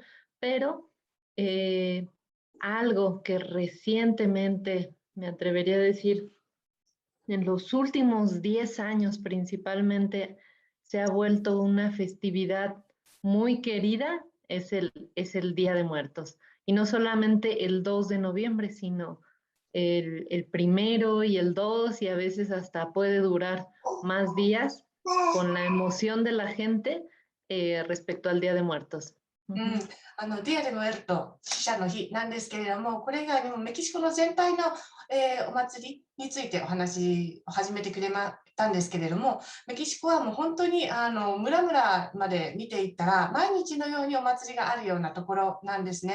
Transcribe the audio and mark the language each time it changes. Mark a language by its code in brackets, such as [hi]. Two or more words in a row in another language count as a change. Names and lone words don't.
[es] Pero eh, algo que recientemente, me atrevería a decir, en los últimos 10 años principalmente, se ha vuelto una festividad muy querida, es el Día de Muertos. Y no solamente el 2 de noviembre, sino el primero y el 2, y a veces hasta puede durar más días con la emoción de la gente respecto al Día de Muertos. [ja] うん、ディアデムエルト死者の日なんですけれども、これ以外にもメキシコの全体の、お祭りについてお話を始めてくれたんですけれども、メキシコはもう本当に村々まで見ていったら毎日のようにお祭りがあるようなところなんですね。